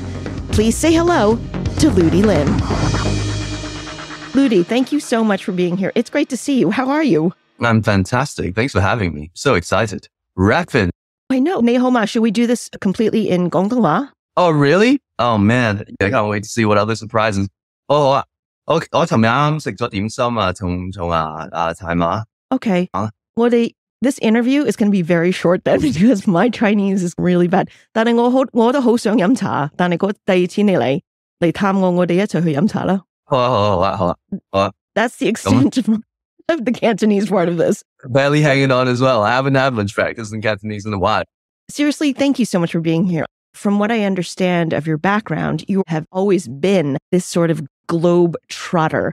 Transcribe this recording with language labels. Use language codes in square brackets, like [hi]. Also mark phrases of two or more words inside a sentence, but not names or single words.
[en] Please say hello to Ludi Lin. Ludi, thank you so much for being here. It's great to see you. How are you? I'm fantastic. Thanks for having me. So excited. Rappin'. I know. [yue] 你好嘛, [en] should we do this completely in 廣東話? Oh, really? Oh, man. I can't wait to see what other surprises. [yue] Oh, 我尋日啱食咗點心啊，同大馬。 [en] Okay. Well, this interview is going to be very short then because my Chinese is really bad. [yue] 但係我都好想飲茶，但係第二次你嚟探我哋一齊去飲茶啦。好啊。 [en] That's the extent of the Cantonese part of this. Barely hanging on as well. I haven't had much practice in Cantonese in a while. Seriously, thank you so much for being here. From what I understand of your background, you have always been this sort of globe trotter.